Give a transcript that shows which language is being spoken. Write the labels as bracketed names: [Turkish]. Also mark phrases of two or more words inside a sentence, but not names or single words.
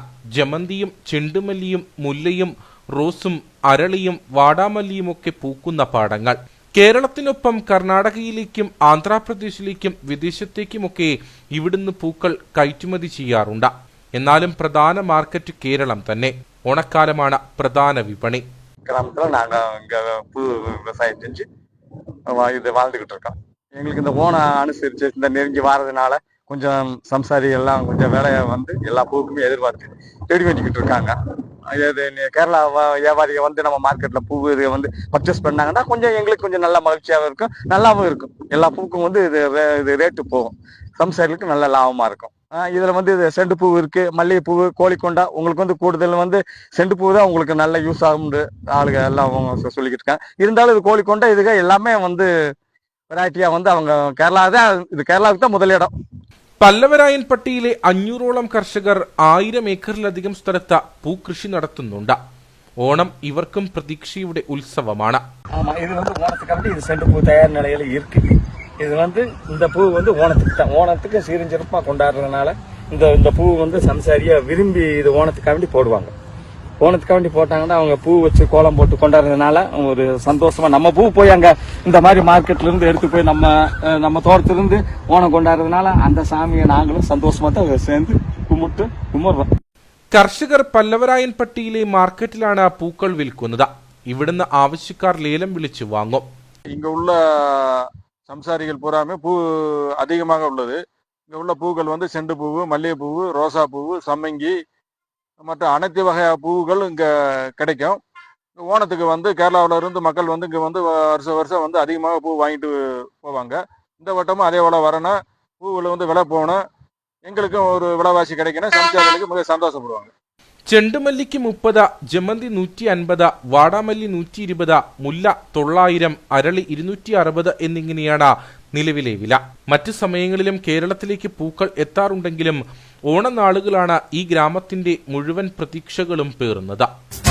[Malayalam] ജമന്തിയും ചെണ്ടുമല്ലിയും മുല്ലയും റോസും അരളിയും വാടാമല്ലിയുമൊക്കെ പൂക്കുന്ന പാടങ്ങൾ. കേരളത്തിനൊപ്പം കർണാടകയിലേക്കും ആന്ധ്രാപ്രദേശിലേക്കും വിദേശത്തേക്കുമൊക്കെ ഇവിടുന്ന് പൂക്കൾ കയറ്റുമതി ചെയ്യാറുണ്ട്. എന്നാലും പ്രധാന മാർക്കറ്റ് കേരളം തന്നെ. ഓണക്കാലമാണ് പ്രധാന വിപണി. [Tamil] கிராமத்தில் நாங்கள் இங்கே பூ விவசாயம் செஞ்சு இது வாழ்ந்துக்கிட்டு இருக்கோம். எங்களுக்கு இந்த ஓணம் அனுசரித்து இந்த நெருங்கி வாரதுனால கொஞ்சம் சம்சாரி எல்லாம் கொஞ்சம் வேலையை வந்து எல்லா பூவுக்குமே எதிர்பார்த்து தேடி வந்துக்கிட்டு இருக்காங்க. இது கேரளா வியாபாரிகள் வந்து நம்ம மார்க்கெட்டில் பூ இது வந்து பர்ச்சேஸ் பண்ணாங்கன்னா கொஞ்சம் எங்களுக்கு கொஞ்சம் நல்ல மகிழ்ச்சியாகவும் இருக்கும், நல்லாவும் இருக்கும். எல்லா பூவுக்கும் வந்து இது ரேட்டு போகும், சம்சாரிகளுக்கு நல்ல லாபமாக இருக்கும். இதில் வந்து இது செண்டு பூ இருக்கு, மல்லிகைப்பூ, கோழிக்கொண்டா. உங்களுக்கு வந்து கூடுதல் வந்து செண்டு பூ தான் உங்களுக்கு நல்ல யூஸ் ஆகும் ஆளுங்க எல்லாம் சொல்லிக்கிட்டு இருக்காங்க. இருந்தாலும் இது கோழிக்கொண்டா இதுக எல்லாமே வந்து வெரைட்டியா வந்து அவங்க கேரளா தான், இது കേരളാவுக்கு தான் முதலிடம். [Malayalam] പല്ലവരായൻപട്ടിയിലെ 500ഓളം കർഷകർ 1000 ഏക്കറിലധികം സ്ഥലത്ത് പൂക്കൃഷി നടത്തുന്നുണ്ട്. ഓണം ഇവർക്കും പ്രതീക്ഷയുടെ ഉത്സവമാണ്. [Tamil] இது வந்து ஓணத்துக்கு இது செண்டு பூ தயார் நிலையில இருக்கு. இது வந்து இந்த பூ வந்து ஓணத்துக்கு தான், ஓணத்துக்கு சீரஞ்சிறப்பா கொண்டாடுறதுனால இந்த பூ வந்து சம்சாரியா விரும்பி இது ஓணத்துக்காண்டி போடுவாங்க. ஓணத்துக்காண்டி போட்டாங்கன்னா அவங்க பூ வச்சு கோலம் போட்டு கொண்டாடுறதுனால ஒரு சந்தோஷமா நம்ம பூ போய் அங்க இந்த மாதிரி மார்க்கெட்ல இருந்து எடுத்து போய் நம்ம தோட்டத்துல இருந்து ஓணம் கொண்டாடுறதுனால அந்த சாமியை நாங்களும் சந்தோஷமா தான் சேர்ந்து கும்பிடுறோம். [Malayalam] കർഷകർ പല്ലവരായൻപട്ടിയിലെ മാർക്കറ്റിലാണ് പൂക്കൾ വിൽക്കുന്നത്. ഇവിടുന്ന് ആവശ്യക്കാർ ലേലം വിളിച്ചു വാങ്ങും. [Tamil] இங்க உள்ள சம்சாரிகள் பூராமே பூ அதிகமாக உள்ளது. இங்க உள்ள பூக்கள் வந்து செண்டு பூவு, மல்லிகைப்பூ, ரோசா பூவு, சம்மங்கி மற்ற அனைத்து வகை பூவுகள் இங்க கிடைக்கும். ஓணத்துக்கு வந்து கேரளாவில இருந்து மக்கள் வந்து இங்க வந்து வருஷம் வந்து அதிகமாக பூ வாங்கிட்டு போவாங்க. இந்த வட்டமும் அதே போல வரணும், பூவில் வந்து விலை போகணும், எங்களுக்கும் ஒரு விலைவாசி கிடைக்கணும், சம்சாரிகளுக்கு மிக சந்தோஷப்படுவாங்க. [Malayalam] ചെണ്ടുമല്ലിക്ക് 30, ജമന്തി 150, വാടാമല്ലി 120, മുല്ല 900, അരളി 260 എന്നിങ്ങനെയാണ് നിലവിലെ വില. മറ്റു സമയങ്ങളിലും കേരളത്തിലേക്ക് പൂക്കൾ എത്താറുണ്ടെങ്കിലും ഓണനാളുകളാണ് ഈ ഗ്രാമത്തിന്റെ മുഴുവൻ പ്രതീക്ഷകളും പേറുന്നത്.